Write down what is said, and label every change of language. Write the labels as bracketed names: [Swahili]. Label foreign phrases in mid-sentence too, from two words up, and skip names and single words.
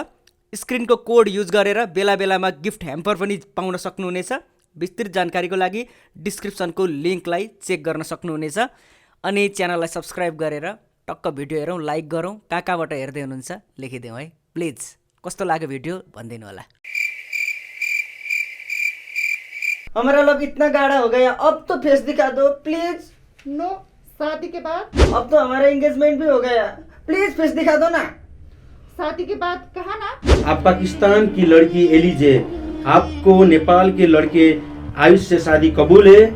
[Nepali] स्क्रिनको कोड युज गरेर बेला बेलामा गिफ्ट ह्याम्पर पनि पाउन सक्नुहुनेछ। विस्तृत जानकारीको लागि डिस्क्रिप्सनको लिङ्कलाई चेक गर्न सक्नुहुनेछ। अनि च्यानललाई सब्सक्राइब गरेर टक्क भिडियो हेरौँ, लाइक गरौँ। कहाँ कहाँबाट हेर्दै हुनुहुन्छ लेखिदिउँ है प्लिज। कस्तो लाग्यो भिडियो भनिदिनु होला। [Hindi] हमारा लोग इतना गाढ़ा हो गया, अब तो फेस दिखा दो प्लीज। नो, शादी के बाद? अब तो हमारा एंगेजमेंट भी हो गया, प्लीज फेस दिखा दो ना। शादी के बाद कहा ना। आप पाकिस्तान की लड़की एलिजे, आपको नेपाल के लड़के आयुष से शादी कबूल है?